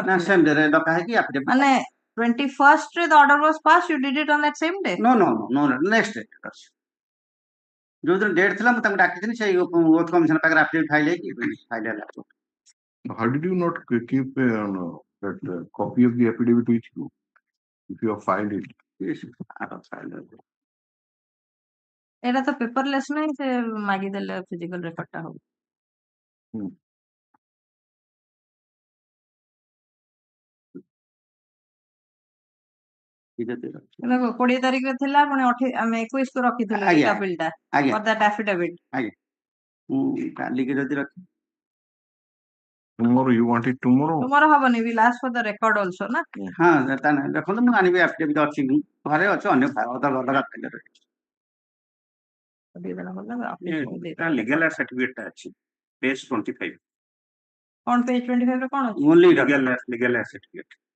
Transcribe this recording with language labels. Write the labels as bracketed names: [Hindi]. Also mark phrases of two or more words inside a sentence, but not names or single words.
[Odia] କରିଥିଲେ [English] same day [Odia] ରେ ଡକା ହେଇକି affidavit ମାନେ 21st ରେ [English] the order was passed you did it on that same day no next day [Odia] ଯୋଉଦିନ ଡେଟ୍ ଥିଲା ମୁଁ ତାଙ୍କୁ ଡାକିଥିଲି ସେଇ [English] oath commission [Odia] ପାଖରେ [English] affidavit file [Odia] ହେଇକି ଫାଇଲ ହେଲା [English] How did you not keep that copy of the affidavit with you if you have filed it? yes I have filed it. [Odia] ଏଇଟା ତ ପେପରଲେସ୍ ନାହିଁ ସେ ମାଗିଦେଲେ [English] physical record [Odia] ଟା ହବ ଦେଖ 20 ତାରିଖରେ ଥିଲା ପୁଣି ଆମେ 21 କୁ ରଖିଥିଲୁ [English] writ appeal [Odia] ଟା [English] for that affidavit [Odia] ମୁଁ କାଲିକି ଯଦି ରଖି [English] Tomorrow you want it tomorrow? [Odia] ତୁମର ହବନି [English] will ask for the record also ନା [Odia] ହଁ ତା ନାହିଁ ଦେଖନ୍ତୁ ମୁଁ ଆଣିବି affidavit ଅଛି ଘରେ ଅଛି ଅନ୍ୟ ଅଲଗା ଫାଇଲ ରହିଛି ଦେଇଦେଲା ଭଲ [English] legal aid certificate [Odia] ଟା ଅଛି [English] page 25 [Odia] କଣ page 25 ରେ କଣ ଅଛି [English] only legal aid certificate